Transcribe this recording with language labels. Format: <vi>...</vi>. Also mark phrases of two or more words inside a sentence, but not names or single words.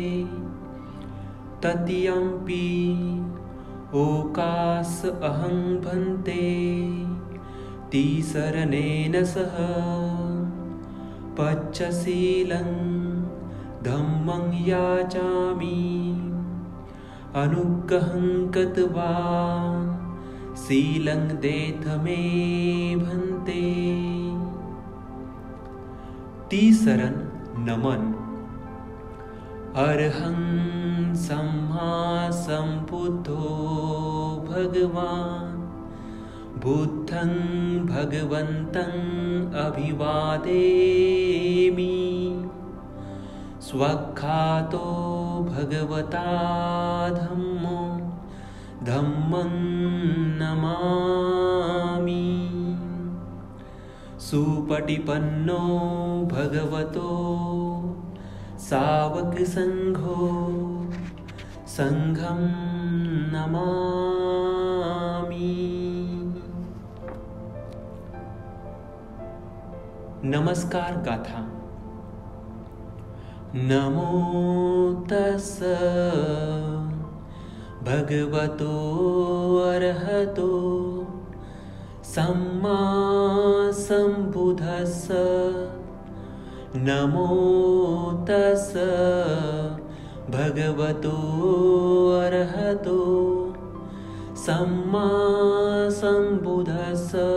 <pi>तृतीयंपि ओकास अहं भन्ते तिसरनेन सह पञ्चशीलं धम्मं याचामि अनुग्रहं कृत्वा शीलं देत मे भन्ते।</pi> <mr>तीसरन नमन।</mr> <pi>अर्हं सम्मा सम्बुद्धो भगवान् बुद्धं भगवन्तं अभिवादेमि स्वाख्यातो भगवता धम्मो धम्मं नमामि। सुपटिपन्नो भगवतो सावक संघो संघं नमामि।</pi> <mr>नमस्कार गाथा।</mr> <pi>नमो तस्स भगवतो अरहतो सम्मा सम्बुद्धस्स। नमो तस्स भगवतो अरहतो सम्मा सम्बुद्धस्स।</pi>